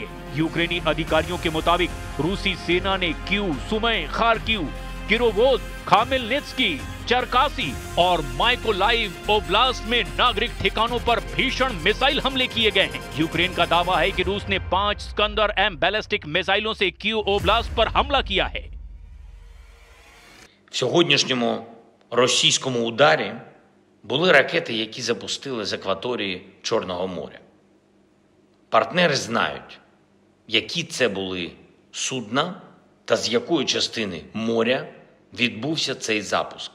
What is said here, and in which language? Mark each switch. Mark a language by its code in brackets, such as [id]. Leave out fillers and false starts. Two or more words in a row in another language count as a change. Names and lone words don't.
[hi] यूक्रेनी अधिकारियों के मुताबिक रूसी सेना ने कीव, सुमय, खार्किव, किरोवोज, खामेलनित्स्की, चरकासी और माइकोलाइव ओब्लास्ट में नागरिक ठिकानों पर भीषण मिसाइल हमले किए गए हैं। यूक्रेन का दावा है कि रूस ने 5 स्कंदर M बैलिस्टिक मिसाइलों से कीव ओब्लास्ट पर हमला किया है। [uk] В сьогоднішньому російському ударі були ракети, які запустили з акваторії Чорного моря. Партнери знають, які це були судна та з якої частини моря відбувся цей запуск.